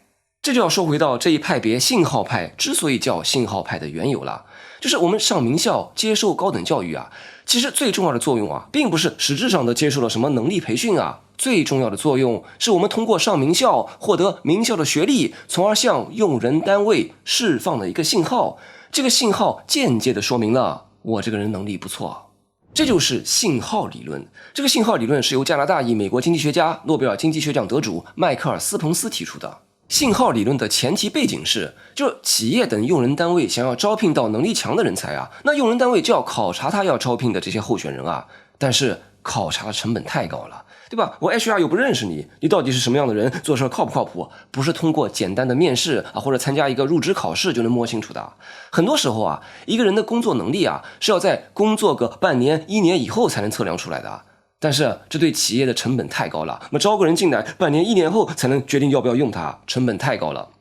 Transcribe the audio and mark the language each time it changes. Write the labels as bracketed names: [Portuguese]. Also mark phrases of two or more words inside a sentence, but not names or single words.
[Chinese] 這就要說回到這一派別信號派之所以叫信號派的緣由了，就是我們上名校接受高等教育啊，其實最重要的作用啊，並不是實質上的接受了什麼能力培訓啊，最重要的作用是我們通過上名校獲得名校的學歷，從而向用人單位釋放了一個信號，這個信號間接的說明了我這個人能力不錯。這就是信號理論。這個信號理論是由加拿大裔美國經濟學家、諾貝爾經濟學獎得主邁克爾·斯彭斯提出的。信號理論的前提背景是，就是企業等用人單位想要招聘到能力強的人才啊，那用人单位就要考察他要招聘的這些候選人啊，但是考察的成本太高了，对吧？我 HR 又不認識你，你到底是什麼樣的人，做事靠不靠譜，不是通過簡單的面試啊，或者參加一個入職考試就能摸清楚的。很多時候啊，一個人的工作能力啊，是要在工作個半年、1年以後才能測量出來的。但是這對企業的成本太高了，那麼招個人進来，半年、1年後才能決定要不要用他，成本太高了。